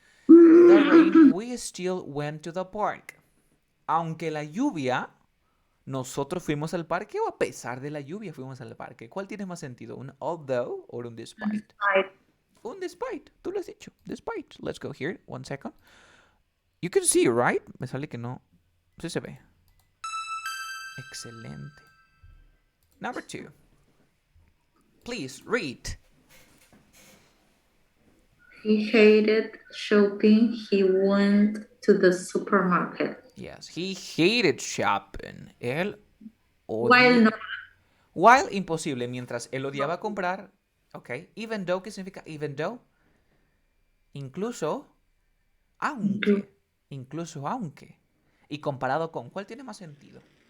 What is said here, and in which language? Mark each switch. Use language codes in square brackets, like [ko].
[en] The rain, we still went to the park. [es] Aunque la lluvia, nosotros fuimos al parque o a pesar de la lluvia fuimos al parque. ¿Cuál tiene más sentido? ¿Un although o un despite? [en] Despite. [es] Un despite. Tú lo has dicho. Despite. [en] Let's go here. 1 second. You can see, right? [es] Me sale que no. Sí se ve. Excelente. [en] Number 2. Please read. He hated shopping. He went to the supermarket. Yes, he hated shopping. Él While [es] odia... no, While imposible, mientras él odiaba comprar. Ok. Even though, ¿qué significa even though? Incluso, aunque. Incluso aunque. Y comparado con, ¿cuál tiene más sentido?